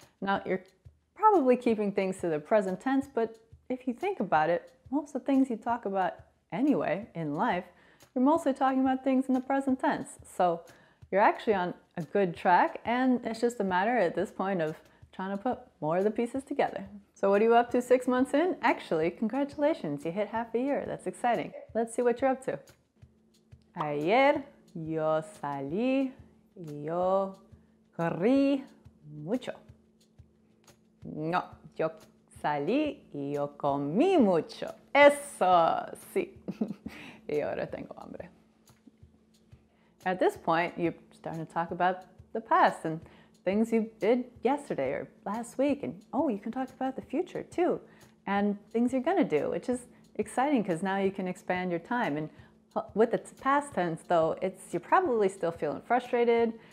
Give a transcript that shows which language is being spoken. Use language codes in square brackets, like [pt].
[en] Now, you're probably keeping things to the present tense, but if you think about it, most of the things you talk about anyway in life, you're mostly talking about things in the present tense. So you're actually on a good track, and it's just a matter at this point of trying to put more of the pieces together. So what are you up to 6 months in? Actually, congratulations, you hit half a year. That's exciting. Let's see what you're up to. [es] Ayer yo salí y yo corrí mucho. No, yo salí y yo comí mucho. Eso, sí. Y ahora tengo hambre. [en] At this point, you're starting to talk about the past and things you did yesterday or last week. And oh, you can talk about the future too, and things you're going to do, which is exciting because now you can expand your time. And with the past tense, though, you're probably still feeling frustrated.